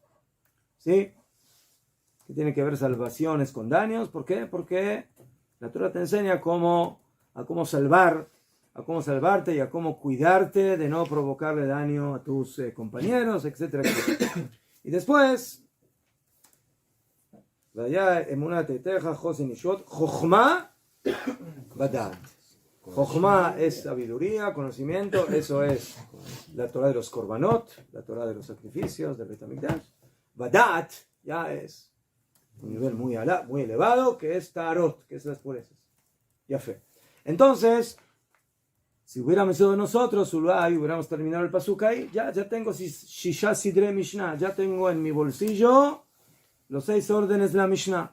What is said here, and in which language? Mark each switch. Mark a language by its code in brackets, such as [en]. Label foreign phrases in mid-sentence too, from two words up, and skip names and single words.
[es] ¿Sí? Que tiene que ver salvaciones con daños. ¿Por qué? Porque la Torah te enseña a cómo salvarte y a cómo cuidarte de no provocarle daño a tus compañeros, etcétera, etcétera. Y después, [he] והיה אמונת עתיך חסן ישועת חכמת ודעת. [es] Jochma es sabiduría, conocimiento, eso es la Torah de los korbanot, la Torah de los sacrificios, del [he] בית המקדש. [es] Badat ya es un nivel muy elevado, que es tarot, que es las purezas. Ya fe. Entonces, si hubiéramos sido nosotros, hubiéramos terminado el pasuk ahí, ya tengo [he] ששה סדרי משנה, [es] ya tengo en mi bolsillo los 6 órdenes de la Mishnah.